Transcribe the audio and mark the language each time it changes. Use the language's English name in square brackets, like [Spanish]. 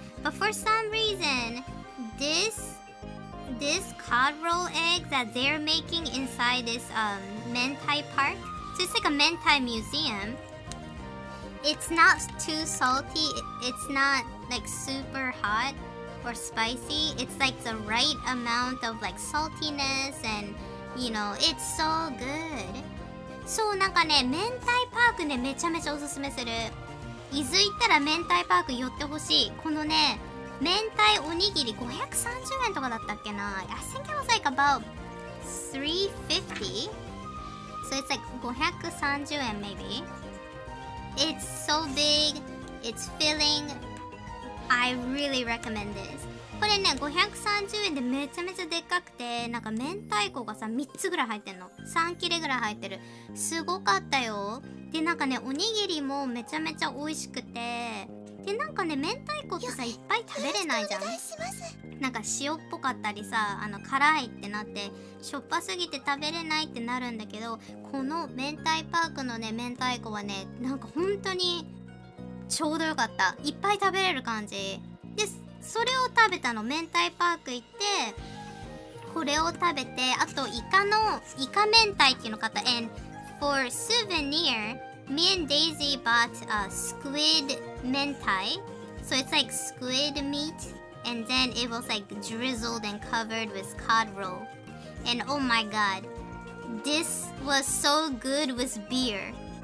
[English] But for some reason, this cod roll egg that they're making inside this Mentai Park, so it's like a Mentai museum. It's not too salty. It's not like super hot or spicy. It's like the right amount of like saltiness, and you know, it's so good. [Japanese] そう、なんかね、明太パークね、めちゃめちゃおすすめする。伊豆行ったら明太パーク寄ってほしい。このね、明太おにぎり530円とかだったっけな。 [English] I think it was like about $3.50. So it's like 530円 maybe. It's so big. It's filling. I really recommend this. [Japanese] これね、530円でめちゃめちゃでっかくて、なんか明太子がさ、3つぐらい入ってんの。 3切れぐらい入ってる。すごかったよ。で、なんかね、おにぎりもめちゃめちゃ美味しくて、で、なんかね、明太子ってさ、いっぱい食べれないじゃん。なんか塩っぽかったりさ、辛いってなって、しょっぱすぎて食べれないってなるんだけど、この明太パークのね、明太子はね、なんか本当にちょうどよかった。いっぱい食べれる感じ。で、それを食べたの。明太パーク行って、これを食べて、あとイカ明太っていうの買った。 [English] And for souvenir, me and Daisy bought a squid mentai. So it's like squid meat, and then it was like drizzled and covered with cod roll. And oh my god, this was so good with beer.